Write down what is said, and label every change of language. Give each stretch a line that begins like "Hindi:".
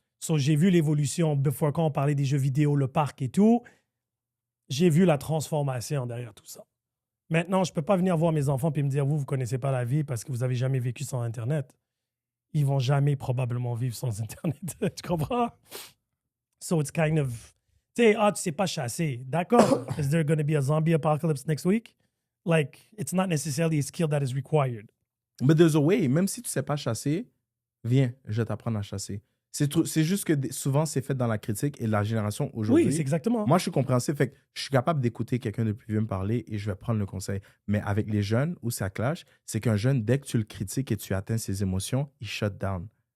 French: So, j'ai vu l'évolution, before quand on parlait des jeux vidéo, le parc et tout, j'ai vu la transformation derrière tout ça. Maintenant, je ne peux pas venir voir mes enfants et me dire, vous ne connaissez pas la vie parce que vous n'avez jamais vécu sans Internet. Ils vont jamais probablement vivre sans Internet. Tu comprends? So it's kind of... Tu sais, tu sais pas chasser. D'accord.
English: Is there going to be a zombie apocalypse next week? Like, it's not necessarily a skill that is required. But there's a way.
French: Même si tu sais pas chasser, viens, je vais t'apprendre à chasser. C'est juste que souvent, c'est fait dans la critique et la génération aujourd'hui. Oui, c'est exactement. Moi, je suis compréhensif. Fait que je suis capable d'écouter quelqu'un de plus vieux me parler et je vais prendre le conseil. Mais avec les jeunes, où ça clash, c'est qu'un jeune, dès que tu le critiques et tu atteins ses émotions, il shut down.